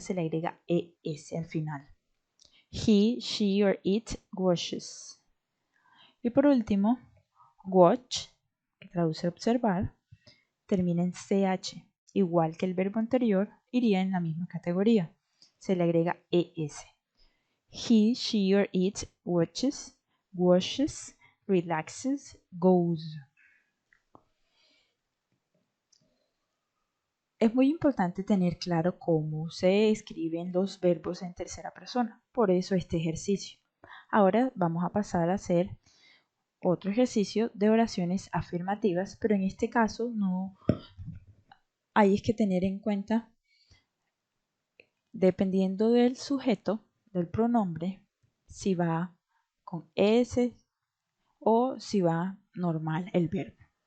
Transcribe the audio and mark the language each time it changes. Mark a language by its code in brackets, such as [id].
[es] Se le agrega ES al final. [en] He, she or it washes. [es] Y por último, watch, que traduce observar, termina en CH. Igual que el verbo anterior, iría en la misma categoría. Se le agrega ES. [en] He, she or it watches, washes, relaxes, goes. [es] Es muy importante tener claro cómo se escriben los verbos en tercera persona. Por eso este ejercicio. Ahora vamos a pasar a hacer otro ejercicio de oraciones afirmativas, pero en este caso no hay que tener en cuenta, dependiendo del sujeto, del pronombre, si va con S o si va normal el verbo.